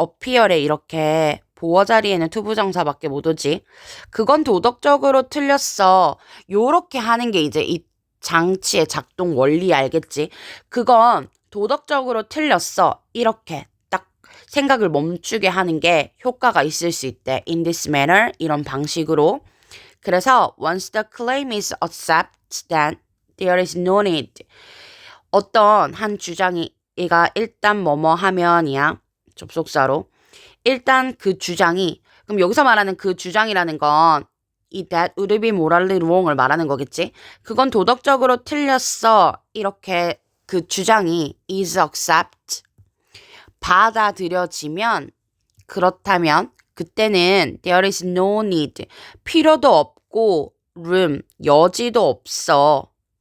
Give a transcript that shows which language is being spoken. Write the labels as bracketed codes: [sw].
[ko] appear에 이렇게 보어 자리에는 투부정사밖에 못 오지. 그건 도덕적으로 틀렸어. 요렇게 하는 게 이제 이 장치의 작동 원리 알겠지. 그건 도덕적으로 틀렸어. 이렇게 딱 생각을 멈추게 하는 게 효과가 있을 수 있대. [en] in this manner [ko] 이런 방식으로. 그래서 [en] once the claim is accepted then there is no need. [ko] 어떤 한 주장이 얘가 일단 뭐뭐 하면이야. 접속사로. 일단 그 주장이 그럼 여기서 말하는 그 주장이라는 건 이 [en] that would be morally wrong [ko] 을 말하는 거겠지. 그건 도덕적으로 틀렸어. 이렇게 그 주장이 [en] is accept [ko] 받아들여지면 그렇다면 그때는 [en] there is no need [ko] 필요도 없고 [en] room [ko] 여지도 없어.